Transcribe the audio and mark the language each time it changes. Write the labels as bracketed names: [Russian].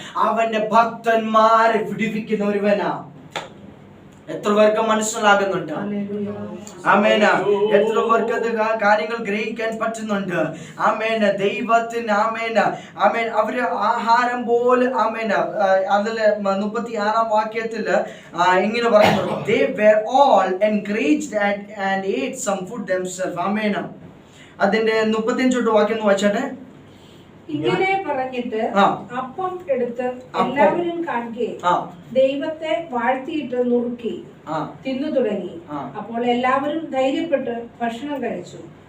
[Malayalam] അവന്റെ ഭക്തന്മാരെ വിടുവിക്കുന്ന ഒരുവനാ. എത്ര പേർക്ക് മനസ്സിലാകുന്നുണ്ട്? ആമേൻ. എത്ര പേർക്ക് അത് കാര്യങ്ങൾ ഗ്രഹിക്കാൻ പറ്റുന്നുണ്ട്? ആമേൻ. ദൈവത്തിന് ആമേൻ ആമേൻ അവര് ആഹാരം പോലെ ആമേൻ. അതില് 36 വാക്യത്തില് ഇങ്ങനെ പറയുന്നു, [English] they were all encouraged and ate some food themselves. [Malayalam] ആമേൻ. അതിന്റെ 35 വാക്യം വായിച്ചാട്ടെ. ഇങ്ങനെ പറഞ്ഞിട്ട് അപ്പം എടുത്ത് എല്ലാവരും കാണുകയും ദൈവത്തെ വാഴ്ത്തിയിട്ട് നുറുക്കി തിന്നു തുടങ്ങി. അപ്പോൾ എല്ലാവരും ധൈര്യപ്പെട്ട് ഭക്ഷണം കഴിച്ചു.